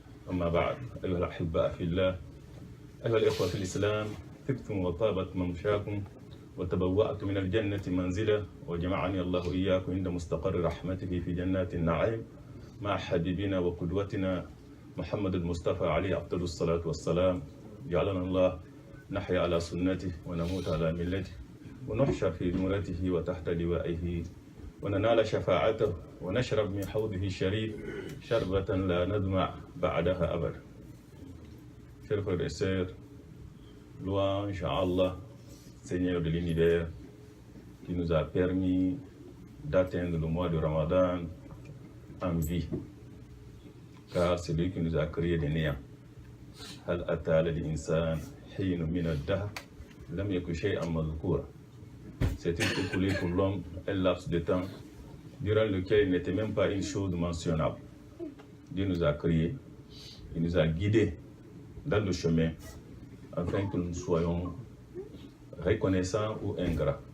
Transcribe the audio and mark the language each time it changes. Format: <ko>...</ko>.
<ar>أما بعد، أيها الأحباء في الله، أيها الإخوة في الإسلام، طبتم وطابت ممشاكم وتبوأتم من الجنة منزلا، وجمعني الله إياكم عند مستقر رحمته في جنات النعيم مع حبيبنا وقدوتنا محمد المصطفى عليه أفضل الصلاة والسلام. جعلنا الله نحيا على سنته ونموت على ملته ونحشر في نورته وتحت لوائه وننال شفاعته ونشرب من حوضه الشريف شربة لا ندمع بعدها أبدا.</ar> <fr>Chers frères et sœurs, louange à Allah, Seigneur de l'univers, qui nous a permis d'atteindre le mois de Ramadan en vie, car c'est lui qui nous a créé des néants.</fr> <ar>هل أتى للإنسان حين من الدهر لم يكن شيئا مذكورا.</ar> <fr>C'était écoulé pour l'homme un laps de temps durant lequel il n'était même pas une chose mentionnable. Dieu nous a créés, il nous a guidés dans le chemin afin que nous soyons reconnaissants ou ingrats.</fr>